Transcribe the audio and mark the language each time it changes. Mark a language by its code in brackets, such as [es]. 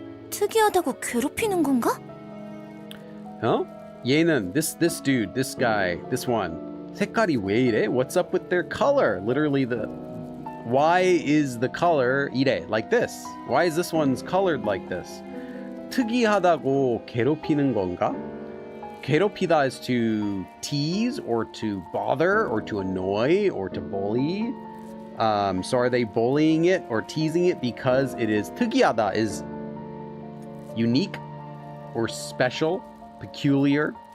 [ko] 특이하다고 괴롭히는 건가? huh? [en] 얘는, this dude, this guy, this one. [ko] 색깔이 왜 이래? [en] What's up with their color? Literally why is the color 이래? Like this. Why is this one's colored like this? [ko] 특이하다고 괴롭히는 건가? [en] 괴롭히다 is to tease or to bother or to annoy or to bully. So are they bullying it or teasing it because it is 특이하다 is unique or special, peculiar?